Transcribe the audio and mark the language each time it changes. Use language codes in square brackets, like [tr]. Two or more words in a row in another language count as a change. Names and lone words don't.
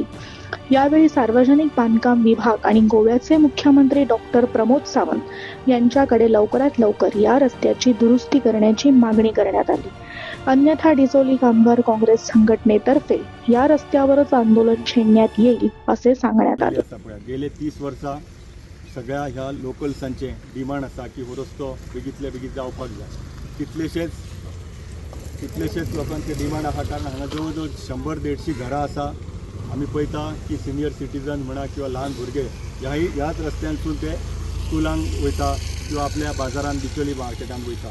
[mr] यावेळी सार्वजनिक बांधकाम विभाग आणि गोव्याचे मुख्यमंत्री डॉक्टर प्रमोद सावंत यांच्याकडे लवकरात लवकर या रस्त्याची दुरुस्ती करण्याची मागणी करण्यात आली. अन्यथा डिचोली कामगार काँग्रेस संघटनेतर्फे या रस्त्यावरच आंदोलन छेडण्यात येईल असे सांगण्यात आले. [kok] गेले 30 वर्सां सगळ्या ह्या लोकल्सांचे डिमांड आसा की हो रस्तो बेगीतल्या बेगीत जावपाक जाय. कितलेशेच लोकांचे डिमांड आसा कारण हांगा जवळ जवळ 100-150 घरां आसा. आमी पळयता की [en] senior citizen [kok] म्हणा किंवा ल्हान भुरगे ह्याच रस्त्यांसून ते स्कुलांक वयता किंवा आपल्या बाजारान डिचोली मार्केटान वयता.